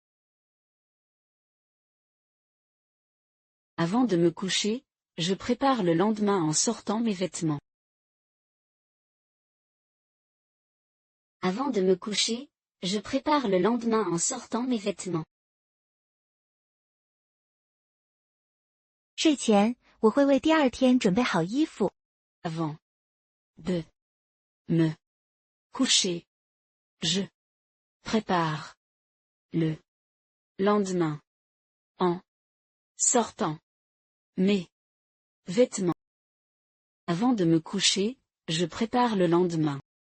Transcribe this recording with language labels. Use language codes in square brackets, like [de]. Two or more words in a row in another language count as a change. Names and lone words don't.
[fr] Avant de me coucher, je prépare le lendemain en sortant mes vêtements. Avant de me coucher, je prépare le lendemain en sortant mes vêtements. [zh] 睡前，我会为第二天准备好衣服。 [fr] Avant de me coucher, je prépare le lendemain en sortant mes vêtements. Avant de me coucher, je prépare le lendemain.